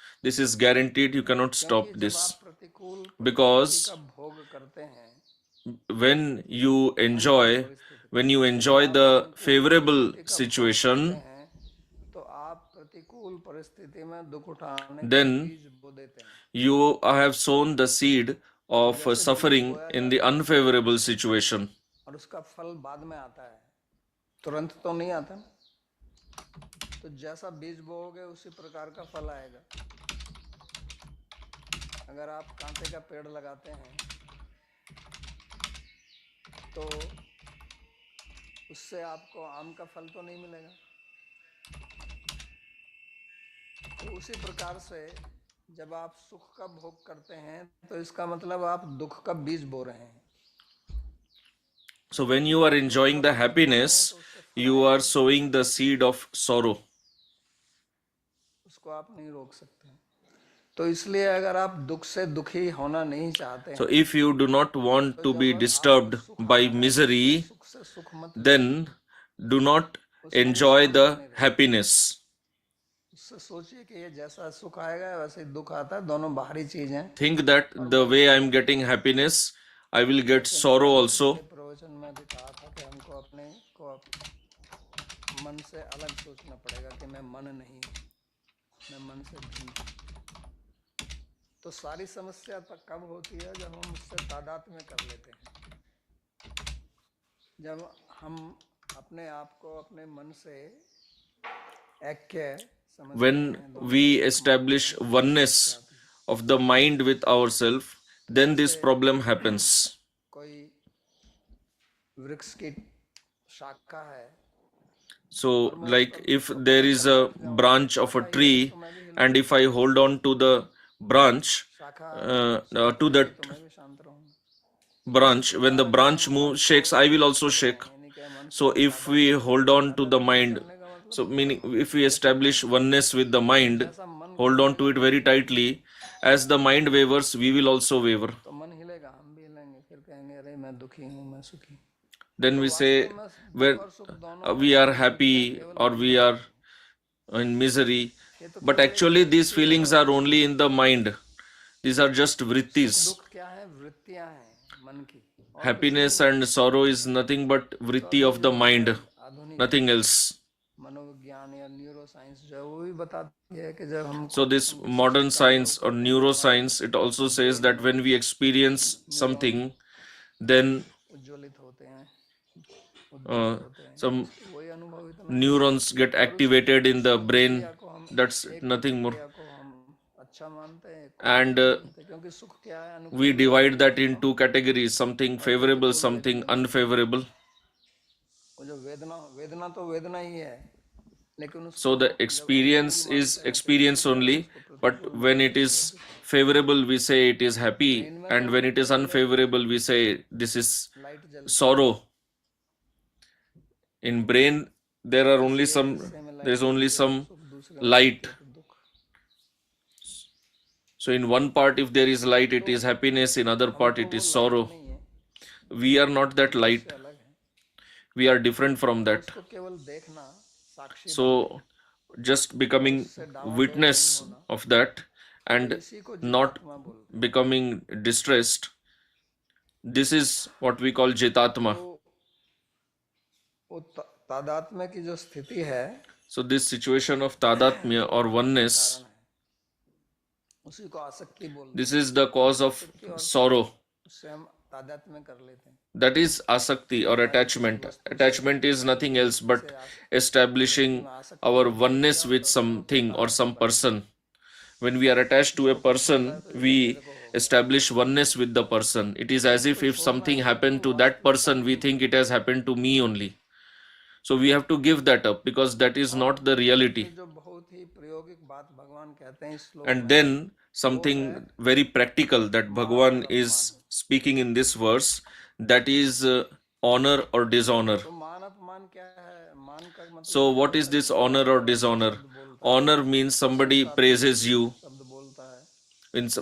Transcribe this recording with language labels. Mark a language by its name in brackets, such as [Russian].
[English] This is guaranteed. You cannot stop this [Hindi] प्रतिकूल [English] because [Hindi] का भोग करते हैं [English] when you enjoy, when you enjoy the favorable situation, [Hindi] हैं तो आप प्रतिकूल परिस्थिति में दुख उठाने के [English] then [Hindi] बीज बो देते हैं। [English] you have sown the seed of suffering in the unfavorable situation. [Hindi] और उसका फल बाद में आता है, तुरंत तो नहीं आता ना। तो जैसा बीज बोओगे उसी प्रकार का फल आएगा। अगर आप कांटे का पेड़ लगाते हैं तो उससे आपको आम का फल तो नहीं मिलेगा। तो उसी प्रकार से जब आप सुख का भोग करते हैं तो इसका मतलब आप दुख का बीज बो रहे हैं। [English] So when you are enjoying the happiness, you are sowing the seed of sorrow. [Hindi] उसको आप नहीं रोक सकते। तो इसलिए अगर आप दुख से दुखी होना नहीं चाहते [English] So [Hindi] हैं, [English] if you do not want to be disturbed by misery, [Hindi] सुख से सुख मत [English] then do not enjoy the happiness. [Hindi] उससे सोचिए कि ये जैसा सुख आएगा वैसे ही दुख आता है, दोनों बाहरी चीज हैं। [English] Think that the way I am getting happiness, I will get sorrow also. [Hindi] प्रवचन में भी कहा था कि हमको अपने को मन से अलग सोचना पड़ेगा कि मैं मन नहीं हूँ, मैं मन से भिन्न हूँ। तो सारी समस्या तक कब होती है जब हम उससे तादात्म्य कर लेते हैं। जब हम अपने आप को अपने मन से ऐक्य समझते [English] When [Hindi] हैं, [English] we establish oneness of the mind with ourselves, then this problem happens. [Hindi] कोई वृक्ष की शाखा है, [English] So, like if there is a branch of a tree, and if I hold on to the branch, to that [Hindi] तो मैं भी शांत रहूंगा। [English] branch, when the branch moves, shakes, I will also shake. So, if we hold on to the mind, so meaning if we establish oneness with the mind, hold on to it very tightly, as the mind wavers, we will also waver. [Hindi] तो मन हिलेगा, हम भी हिलेंगे, फिर कहेंगे अरे मैं दुखी हूँ, मैं सुखी। [English] Then we say, when we are happy or we are in misery, but actually these feelings are only in the mind. These are just vrittis. [Hindi] दुख क्या है? वृत्तियां हैं मन की। [English] Happiness and sorrow is nothing but vritti of the mind, nothing else. [Hindi] मनोविज्ञान या neuro science जो है वो भी बताती है कि जब हम [English] So this modern science or neuroscience, it also says that when we experience something, then [Hindi] उज्ज्वलित होते हैं, [English] some [Hindi] वही अनुभव इतना [English] neurons get activated in the brain. That's nothing more. [Hindi] को हम अच्छा मानते हैं, [English] And [Hindi] क्योंकि सुख क्या है? [English] we divide that in two categories, something favorable, something unfavorable. [Hindi] वो जो वेदना तो वेदना ही है, लेकिन [English] So the experience is experience only, but when it is favorable, we say it is happy, and when it is unfavorable, we say this is [Hindi] light जल [English] sorrow. In brain, there is only some light. So in one part, if there is light, it is happiness. In other part, it is sorrow. We are not that light. We are different from that. [Hindi] उसको केवल देखना, साक्षी [English] So just becoming witness of that and not becoming distressed, this is what we call Jitatma. [Hindi] वो तादात्म्य की जो स्थिति है, [English] So this situation of Tadatmya or oneness, [Hindi] उसी को आसक्ति बोलते हैं। [English] this is the cause of sorrow. [Hindi] उससे हम तादात्म्य कर लेते हैं। [English] That is asakti or attachment. Attachment is nothing else but establishing our oneness with something or some person. When we are attached to a person, we establish oneness with the person. It is as if something happened to that person, we think it has happened to me only. So we have to give that up because that is not the reality. [Hindi] जो बहुत ही प्रायोगिक बात भगवान कहते हैं इस श्लोक [English] And then something very practical that Bhagavan is speaking in this verse, that is honor or dishonor. [Hindi] तो मान अपमान क्या है? मान का मतलब [English] So what is this honor or dishonor? Honor means somebody praises you [Hindi] शब्द बोलता है